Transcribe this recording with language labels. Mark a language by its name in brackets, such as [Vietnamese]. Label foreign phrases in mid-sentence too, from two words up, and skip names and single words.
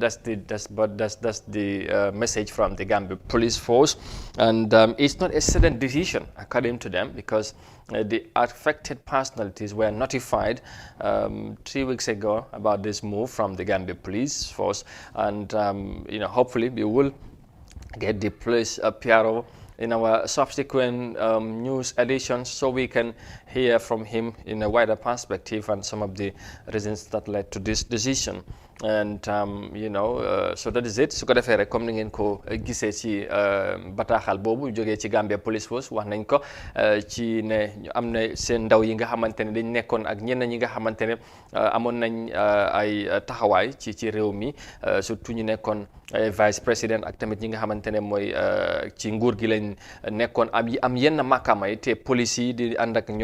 [English] That's the message from the Gambia Police Force, and it's not a sudden decision, according to them, because the affected personalities were notified 3 weeks ago about this move from the Gambia Police Force, and hopefully we will get the police PRO in our subsequent news editions, so we can hear from him in a wider perspective and some of the reasons that led to this decision. And so that is it. [Wolof] su ko defee rek comme ni ngeen ko gisee ci bataaxal boobu jógee ci Gambia Police Force wax nañ ko ci ne am na seen ndaw yi nga xamante ne dañ nekkoon ak ñenn ñi nga xamante ne amoon nañ ay taxawaay ci réew mi surtout ñu nekkoon [French] vice président [Wolof] ak tamit ñi nga xamante ne mooy ci nguur gi lañ nekkoon am yenn màkkaama yi te police yi di ànd ak